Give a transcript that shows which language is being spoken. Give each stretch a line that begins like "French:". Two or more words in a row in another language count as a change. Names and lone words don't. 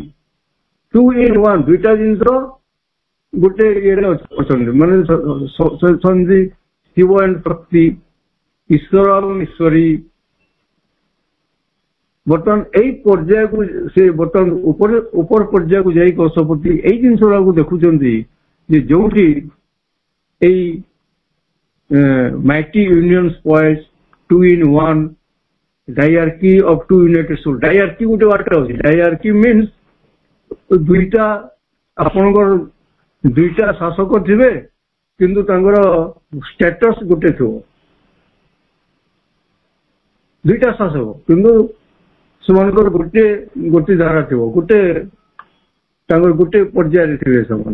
Odia: 2 in 1 ଦୁଇଟା ଜିନିଷ ଗୋଟେ ଇଏରେ ଅଛନ୍ତି, ମାନେ ଅଛନ୍ତି ଶିବ ଆଣ୍ଡ ଶକ୍ତି, ଈଶ୍ୱର ଏବଂ ଈଶ୍ୱରୀ। ବର୍ତ୍ତମାନ ଏଇ ପର୍ଯ୍ୟାୟକୁ ସେ ବର୍ତ୍ତମାନ ଉପର ପର୍ଯ୍ୟାୟକୁ ଯାଇ କଳସପତି ଏଇ ଜିନିଷ ଗୁଡାକୁ ଦେଖୁଛନ୍ତି ଯେ ଯୋଉଠି ଏଇ
English: mighty union spells 2 in 1, diarchy of two united souls।
Odia: diarchy ଗୋଟେ ୱାର୍ଡ ଅଛି।
English: diarchy means
Odia: ଦୁଇଟା ଆପଣଙ୍କର ଦୁଇଟା ଶାସକ ଥିବେ କିନ୍ତୁ ତାଙ୍କର ଷ୍ଟାଟସ୍ ଗୋଟେ ଥିବ। ଦୁଇଟା ଶାସକ କିନ୍ତୁ ସେମାନଙ୍କର ଗୋଟେ ଧାରା ଥିବ, ତାଙ୍କର ଗୋଟେ ପର୍ଯ୍ୟାୟରେ ଥିବେ ସେମାନେ।